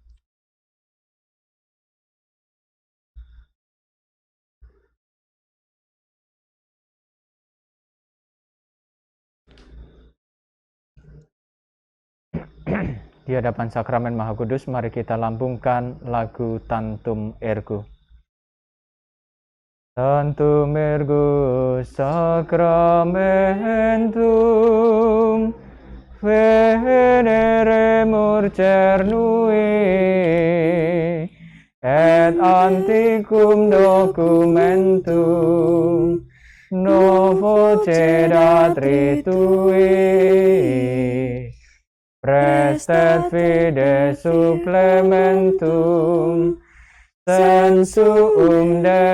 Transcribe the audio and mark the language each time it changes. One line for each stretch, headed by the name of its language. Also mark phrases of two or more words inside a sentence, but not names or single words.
Indonesian: Di hadapan Sakramen Maha Kudus, mari kita lambungkan lagu Tantum Ergo.
Latin: Tantum ergo sacramentum veneremur cernui et antiquum documentum novo cedat ritui prestet fide supplementum sensuum